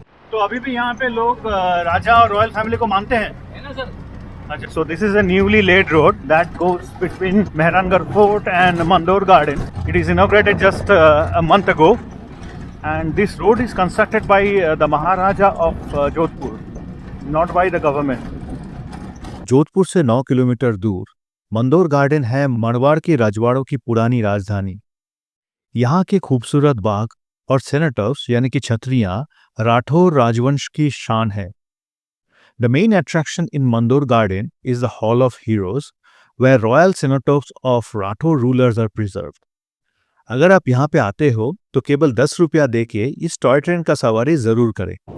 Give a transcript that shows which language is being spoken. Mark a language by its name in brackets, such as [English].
[Hindi] तो अभी भी यहाँ पे लोग राजा और रॉयल फैमिली को मानते हैं, है ना सर? [English] अच्छा, so this is a newly laid road that goes between Mehrangarh Fort and Mandor Garden. It is inaugurated just a month ago, and this road is constructed by the Maharaja of Jodhpur, not by the government. [Hindi] Jodhpur से 9 kilometre दूर Mandore garden है मरवाड़ की राजवाड़ों की पुरानी राजधानी। यहाँ के खूबसूरत बाग और सेनेटर्स यानी कि छतरियां राठौर राजवंश की शान है। [English] The main attraction in Mandor Garden is the Hall of Heroes, where royal cenotaphs of Rathore rulers are preserved. [Hindi] अगर आप यहाँ पे आते हो तो केवल 10 रुपया देके इस टॉय ट्रेन का सवारी जरूर करें।